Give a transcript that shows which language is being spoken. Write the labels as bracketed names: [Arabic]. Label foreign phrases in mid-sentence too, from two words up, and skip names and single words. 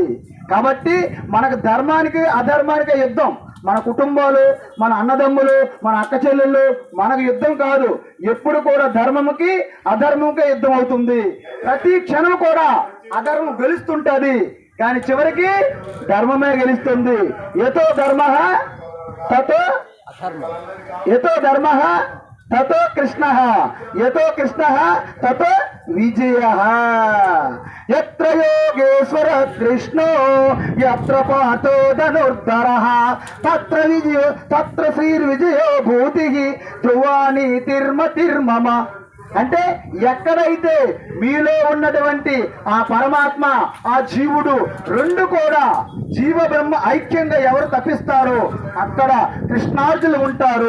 [Telugu] కాబట్టి మనకు ధర్మానికి అధర్మానికి యుద్ధం. మన కుటుంబాలు, మన అన్నదమ్ములు, మన అక్క చెల్లెళ్ళు మనకు యుద్ధం కాదు. ఎప్పుడు కూడా ధర్మముకి అధర్మంకే యుద్ధం అవుతుంది. ప్రతి క్షణం కూడా అధర్మం గెలుస్తుంటది, కానీ చివరికి ధర్మమే గెలుస్తుంది. [Sanskrit] यतो धर्मः ततो यतो धर्मः ततो कृष्णः, यतो कृष्णः ततो विजयः. यत्र योगेश्वर कृष्णो यत्र पार्थो धनुर्धरः तत्र श्रीर्विजयो भूतिः ध्रुवाणि तिर्मतिर्मम. [Telugu] అంటే ఎక్కడైతే మీలో ఉన్నటువంటి ఆ పరమాత్మ, ఆ జీవుడు 2 కూడా జీవ బ్రహ్మ ఐక్యంగా ఎవరు తప్పిస్తారో అక్కడ కృష్ణార్జునులు ఉంటారు.